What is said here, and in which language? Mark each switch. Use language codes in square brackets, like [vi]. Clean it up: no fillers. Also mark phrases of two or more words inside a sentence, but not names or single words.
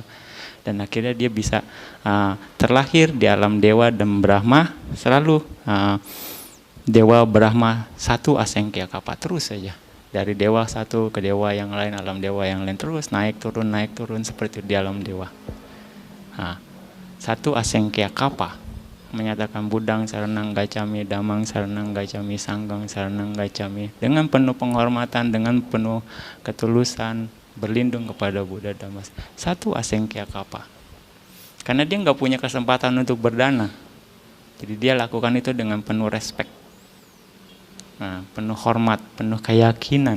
[id] Dan akhirnya dia bisa terlahir di alam Dewa dan Brahma, selalu Dewa Brahma 1 [pi] asengkya kapa, [id] terus saja. Dari dewa satu ke dewa yang lain, alam dewa yang lain, terus naik turun seperti di alam dewa. [pi] 1 asengkya kapa menyatakan Buddhang saranang gacami, Dhammang saranang gacami, Sanghang saranang gacami, [id] dengan penuh penghormatan, dengan penuh ketulusan, berlindung kepada Buddha Dhamma. [pi] 1 asengkya kapa. [id] Karena dia nggak punya kesempatan untuk berdana, jadi dia lakukan itu dengan penuh respect, penuh hormat, penuh keyakinan.